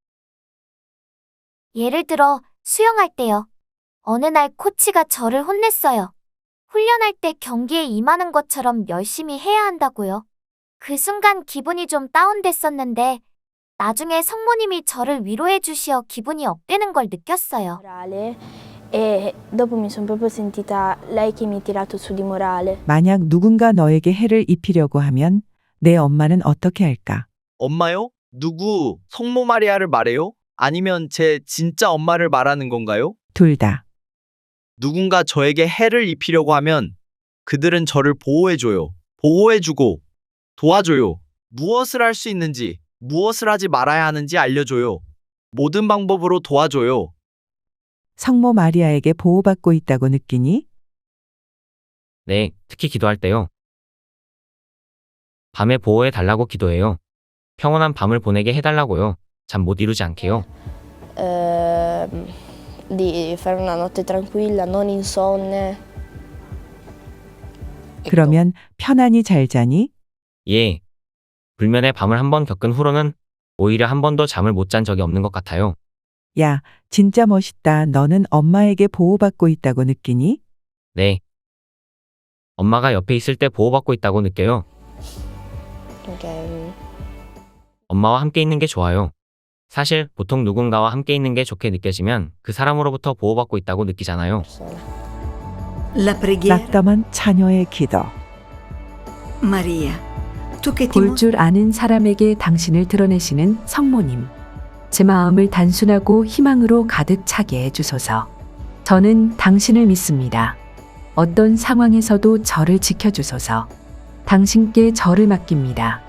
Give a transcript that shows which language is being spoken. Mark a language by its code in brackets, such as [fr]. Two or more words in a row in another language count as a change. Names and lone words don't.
[ko] 예를 들어 수영할 때요. 어느 날 코치가 저를 혼냈어요. 훈련할 때 경기에 임하는 것처럼 열심히 해야 한다고요. 그 순간 기분이 좀 다운됐었는데 나중에 성모님이 저를 위로해 주시어 기분이 업되는 걸 느꼈어요. [it] E dopo mi sono proprio sentita lei che mi ha tirato su di morale. [ko] 만약 누군가 너에게 해를 입히려고 하면 내 엄마는 어떻게 할까? 엄마요? 누구? 성모 마리아를 말해요? 아니면 제 진짜 엄마를 말하는 건가요? 둘 다. 누군가 저에게 해를 입히려고 하면 그들은 저를 보호해줘요. 보호해주고 도와줘요. 무엇을 할 수 있는지, 무엇을 하지 말아야 하는지 알려줘요. 모든 방법으로 도와줘요. 성모 마리아에게 보호받고 있다고 느끼니? 네, 특히 기도할 때요. 밤에 보호해 달라고 기도해요. 평온한 밤을 보내게 해달라고요. 잠 못 이루지 않게요. [it] Di fare una notte tranquilla, non insonne. [ko] 그러면 편안히 잘 자니? 예. 불면의 밤을 한 번 겪은 후로는 오히려 한 번도 잠을 못 잔 적이 없는 것 같아요. 야, 진짜 멋있다. 너는 엄마에게 보호받고 있다고 느끼니? 네. 엄마가 옆에 있을 때 보호받고 있다고 느껴요. Perché 엄마와 함께 있는 게 좋아요. 사실 보통 누군가와 함께 있는 게 좋게 느껴지면 그 사람으로부터 보호받고 있다고 느끼잖아요. [it] La preghiera. [ko] 낙담한 자녀의 기도. [it] Maria, tu che ti [ko] 볼 줄 아는 사람에게 당신을 드러내시는 성모님. 제 마음을 단순하고 희망으로 가득 차게 해주소서. 저는 당신을 믿습니다. 어떤 상황에서도 저를 지켜주소서. 당신께 저를 맡깁니다.